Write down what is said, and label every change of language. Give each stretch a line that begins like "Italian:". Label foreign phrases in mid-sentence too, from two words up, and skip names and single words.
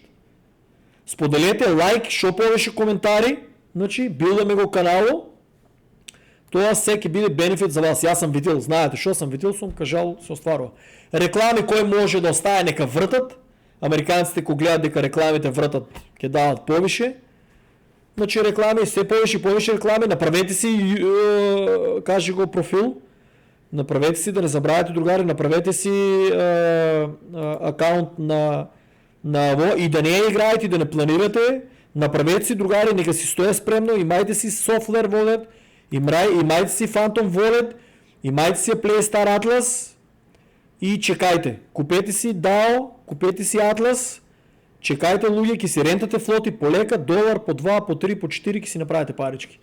Macedonian: Споделете, лайк, шо повеќе коментари, значи билдаме го канало, тоа се ќе биде бенефит за вас. Јас сам видел, знаете што сам видел, сум кажал, се остварува. Реклами кој може да остае нека вртат, американците кои гледат дека рекламите вртат ќе дават повише, значи реклами, се повише реклами, направете си, кажи го профил, направете си, да не забравяте, другари, направете си акаунт на и да не я играете и да не планирате, направете си, другари, нека си стоя спремно, имајте си Software Wallet, имајте си Phantom Wallet, имајте си Playstar Atlas и чекајте. Купете си DAO, купете си Atlas, чекајте луѓе, ќе си рентате флоти полека, $1, по 2, по 3, по 4, ќе си направите парички.